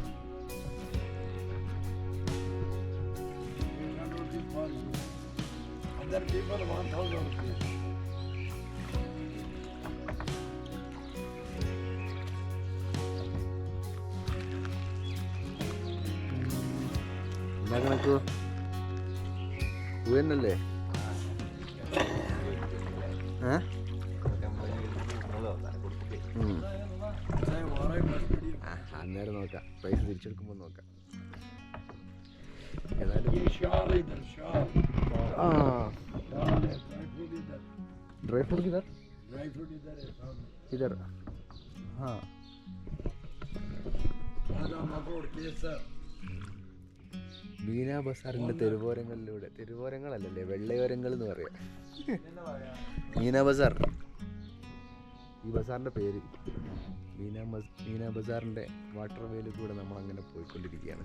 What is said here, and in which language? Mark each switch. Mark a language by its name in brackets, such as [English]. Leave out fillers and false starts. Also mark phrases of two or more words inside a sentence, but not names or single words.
[English] 800 rupees for you. Other people 1000 rupees. [Malayalam] എന്താ കണക്കോ? തന്നല്ലേ? [Hindi] चाहे हमारा ही मत करिए. [Malayalam] അന്നേരം നോക്കാം, പൈസ തിരിച്ചെടുക്കുമ്പോൾ നോക്കാം. ഏതായാലും [Hindi] ये शाल है इधर, शाल. [Malayalam] ആ [Hindi] शाल है, [English] dry fruit [Hindi] इधर. [English] dry fruit കിധർ? dry fruit [Hindi] इधर है सामने. [Malayalam] ഇധർ. ആ [Hindi] बादाम अखरोट केसर. [Malayalam] മീന ബസാറിന്റെ തെരുവോരങ്ങളിലൂടെ, തെരുവോരങ്ങളല്ലല്ലേ വെള്ളയോരങ്ങൾ എന്ന് പറയാം. മീന ബസാർ ഈ ബസാറിന്റെ പേര്. മീന ബസാറിന്റെ വാട്ടർ വേയിൽ കൂടെ നമ്മൾ അങ്ങനെ പോയിക്കൊണ്ടിരിക്കുകയാണ്.